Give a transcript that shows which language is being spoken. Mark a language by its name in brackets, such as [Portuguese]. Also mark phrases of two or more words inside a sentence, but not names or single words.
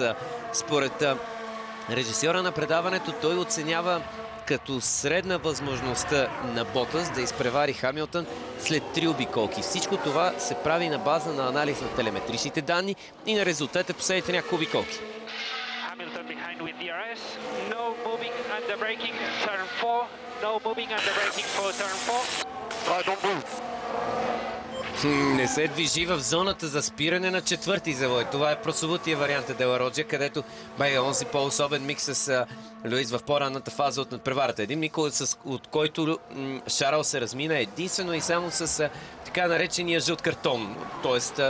[Bulgarian] Според режисьора на предаването, той оценява като средна възможността на Ботас да изпревари Хамилтън след 3 обиколки. Всичко това се прави на база на анализ на телеметричните данни и на резултата последните няколко обиколки. [English] With DRS, no moving and the braking, turn 4, no moving and the braking for turn 4. Don't move. [Bulgarian] Не се движи в зоната за спиране на четвърти завой. Това е прословутия вариант Де ла Роджа, където бе онзи по-особен микс с Луис в по-ранната фаза от надпреварата. Един миг, от който Шарл се размина единствено и само с така наречения жълт картон, т.е.